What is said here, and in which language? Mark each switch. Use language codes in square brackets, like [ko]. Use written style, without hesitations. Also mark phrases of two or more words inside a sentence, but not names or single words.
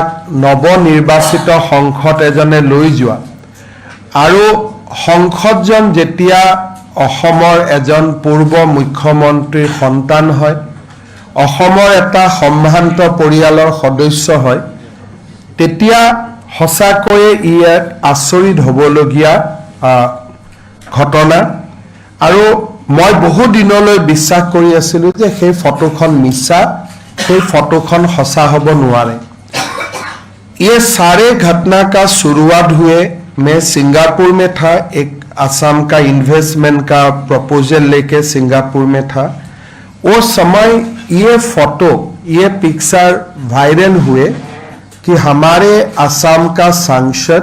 [as] নৱনিৰ্বাচিত সংসদ এজনে লৈ যোৱা, আৰু সংসদজন যেতিয়া অসমৰ এজন পূৰ্ব মুখ্যমন্ত্ৰীৰ সন্তান হয়, অসমৰ এটা সম্ভ্ৰান্ত পৰিয়ালৰ সদস্য হয়, তেতিয়া সঁচাকৈয়ে ই এক আচৰিত হ'বলগীয়া ঘটনা। আৰু মই বহু দিনলৈ বিশ্বাস কৰি আছিলোঁ যে সেই ফটোখন মিছা, সেই ফটোখন সঁচा হ'ব নোৱাৰে। [hi] ये सारे घटना का शुरुआत हुए मैं सिंगापुर में था, एक असम का इन्वेस्टमेंट का प्रपोजल लेके सिंगापुर में था। वो समय ये फोटो, ये पिक्चर वायरल हुए कि हमारे असम का सांसद